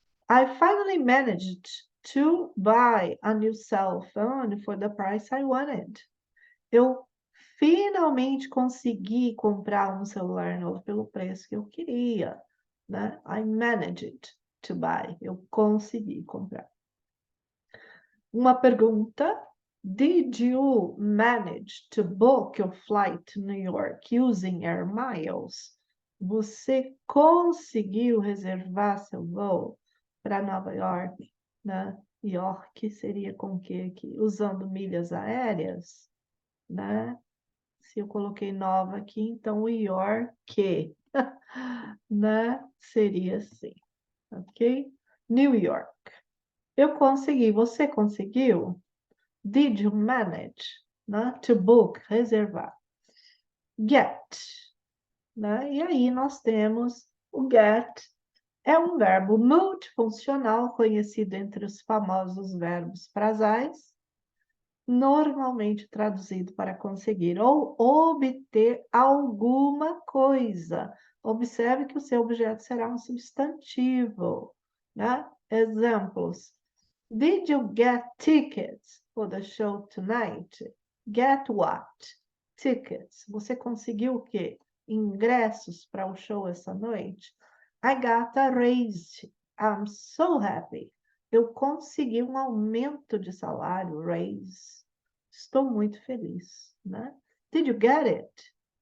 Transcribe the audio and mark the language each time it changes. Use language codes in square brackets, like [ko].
[en] I finally managed to buy a new cell phone for the price I wanted. [pt] Eu finalmente consegui comprar um celular novo pelo preço que eu queria, né? [en] I managed to buy. [pt] Eu consegui comprar. Uma pergunta. [en] Did you manage to book your flight to New York using Air Miles? [pt] Você conseguiu reservar seu voo para Nova York, né? York seria com o que aqui? Usando milhas aéreas, né? Se eu coloquei nova aqui, então o York, né? Seria assim, ok? New York. Eu consegui, você conseguiu? [en] Did you manage, [pt] né? [en] To book, [pt] reservar. Get, né? E aí nós temos o get, é um verbo multifuncional conhecido entre os famosos verbos frasais, normalmente traduzido para conseguir ou obter alguma coisa. Observe que o seu objeto será um substantivo, né? Exemplos. [en] Did you get tickets for the show tonight? Get what? Tickets. [pt] Você conseguiu o quê? Ingressos para o show essa noite? [en] I got a raise. I'm so happy. [pt] Eu consegui um aumento de salário, raise. Estou muito feliz, né? [en] Did you get it?